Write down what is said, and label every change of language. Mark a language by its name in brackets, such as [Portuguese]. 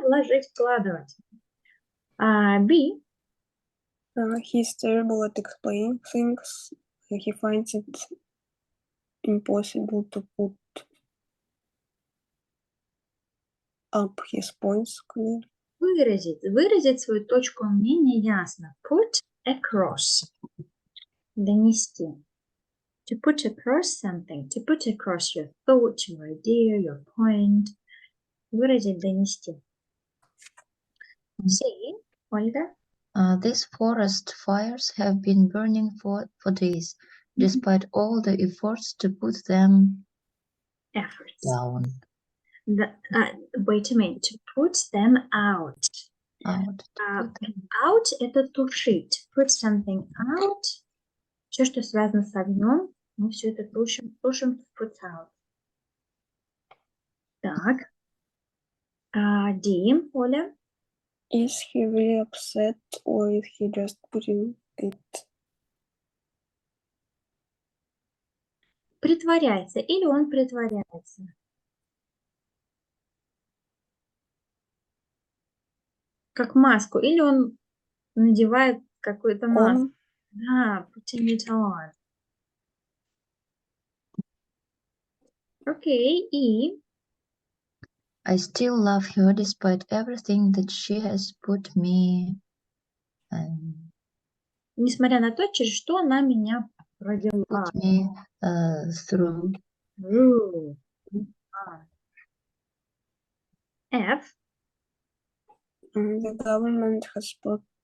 [Russian] Вложить, вкладывать. B. [English] He's terrible at explaining things. He finds it impossible to put up his points clearly. [Russian] Выразить свою точку мнения ясно. [English] Put across. [Russian] Донести. [English] To put across something. To put across your thought, your idea, your point. [Russian] Выразить, донести. C. Ольга. [English] These forest fires have been burning for days, despite all the efforts to put them Efforts. down. Wait a minute. To put them out. Out. To put them. [Russian] Out – это тушить. [English] Put something out. [Russian] Все, что связано с огнем, мы все это тушим, [English] put out. [Russian] Так. D, Оля. [English] Is he really upset or is he just putting it? [Russian] Притворяется или он притворяется? Как маску, или он надевает какую-то маску? [English] On? Да, putting it on. [Russian] Окей, и [English] I still love her despite everything that she has put me [Russian] несмотря на то, через что она меня провела. [English] put me through. Through. F. The government has put